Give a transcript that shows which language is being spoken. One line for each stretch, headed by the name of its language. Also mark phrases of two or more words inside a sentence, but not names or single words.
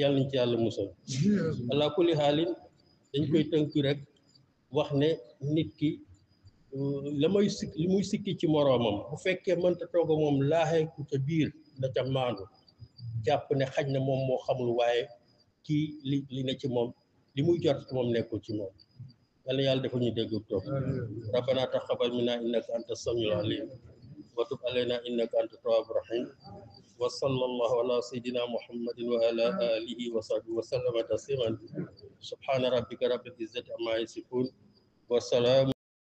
Wolof: yàlla nañ ci yàlla musal
Arabic: على كل حال
Wolof: dañ koy tënk rek wax ne nit ki li muy sikki ci moroomam bu fekkee mënta toog moom laaxee ku ca biir na ca maandu jàpp ne xaj na moom moo xamul waaye kii li ne ci moom li muy jot ci moom nekkul ci moom yàlla yàlla dafa ñu dégg toog
Arabic: ربنا تقبل منا إنك أنت السميع العليم وتب علينا إنك أنت التواب الرحيم وصلى الله على سيدنا محمد وعلى آله وصحبه وسلم تسليما سبحان ربك رب العزة عما يصفون وسلام